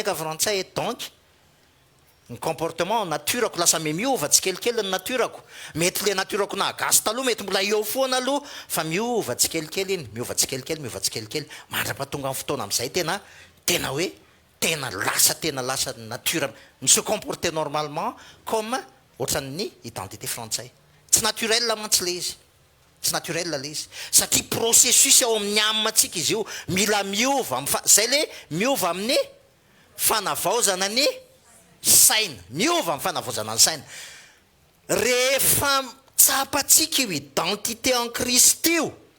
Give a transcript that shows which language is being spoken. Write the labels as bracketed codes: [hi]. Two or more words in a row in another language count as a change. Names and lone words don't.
[mg] neka frantsay donc ny comportement naturako lasa miova tsikelikely ny naturako mety le naturako na gasy taloha mety mbola eo foana aloha fa miova tsikelikely iny miova tsikelikely mandra-pahatonga amin'ny fotoana am'izay tena hoe tena lasa nature ny [fr] se comporter normalement comme [mg] ohatran'ny identité frantsay tsy naturel mantsy le izy tsy naturel le izy satria processus ao amin'ny aminatsika izy io mila miova zay le miova amin'ny fanavaozana ny saina miova amin'ny fanavaozana ny saina rehefa tsapatsika io [fr] identité en Kristy [mg] io